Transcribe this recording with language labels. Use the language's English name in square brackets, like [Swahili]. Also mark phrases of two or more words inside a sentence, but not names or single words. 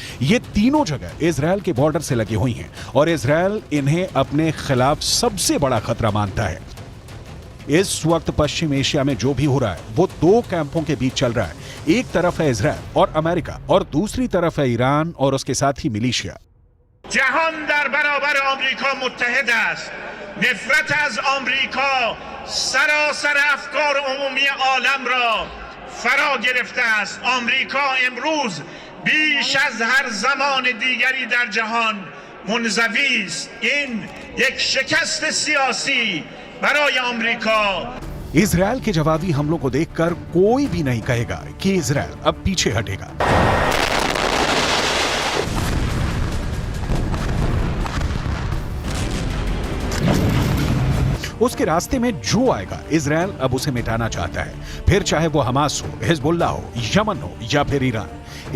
[Hindi] ये तीनों जगह इजराइल के बॉर्डर से लगी हुई हैं और इजराइल इन्हें अपने खिलाफ सबसे बड़ा खतरा मानता है। इस वक्त पश्चिम एशिया में जो भी हो रहा है वो 2 कैंपों के बीच चल रहा है। एक तरफ है इजराइल और अमेरिका और दूसरी तरफ है ईरान और उसके साथी मिलिशिया। [Persian] जहान در برابر آمریکا متحد است. نفرت از آمریکا سراسر افکار عمومی عالم را فرا گرفته است. آمریکا امروز بیش از هر زمان دیگری در جهان منزوی است. این یک شکست سیاسی برای آمریکا. [Hindi] इजराइल के जवाबी हमलों को देखकर कोई भी नहीं कहेगा कि इजराइल अब पीछे हटेगा। उसके रास्ते में जो आएगा इजराइल अब उसे मिटाना चाहता है, फिर चाहे वो हमास हो, हिजबुल्ला हो, यमन हो या फिर ईरान।